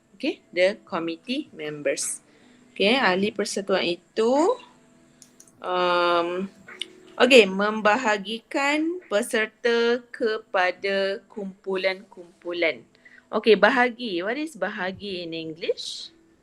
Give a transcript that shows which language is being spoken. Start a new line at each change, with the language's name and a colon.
English: Okay, the committee members.
Malay: Okay, ahli persatuan itu okay, membahagikan peserta kepada kumpulan-kumpulan. Okay, bahagi.
English: What is bahagi in English?